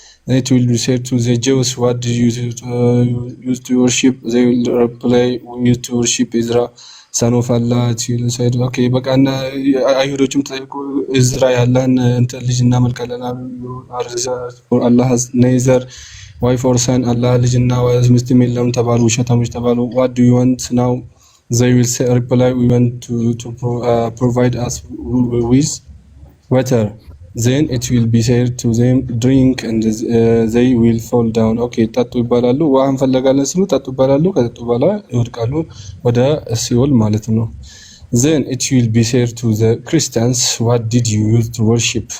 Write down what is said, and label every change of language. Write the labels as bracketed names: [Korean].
[English] It will be said to the Jews, what did you use to worship? They will reply, we used to worship Ezra, son of Allah. It will say, okay, [Amharic] በቃ እና አይሁዶችም ተጠይቁ እዝራ ያላህን እንትን ልጅ እናመልካለን አሉ። [English] Allah has neither wife or son, [Amharic] Allah ልጅና ሚስትም የለውም ተባሉ፣ ውሸታሞች ተባሉ። [English] what do you want now? They will say, reply, we want to provide us with water. Then it will be said to them, drink, and they will fall down. [Amharic] okay, ጠጡ ይባላሉ። ውሃ እንፈልጋለን ሲሉ ጠጡ ይባላሉ። ከጠጡ በኋላ ይወድቃሉ ወደ ሲኦል ማለት ነው። [English] then it will be said to the Christians, what did you use to worship?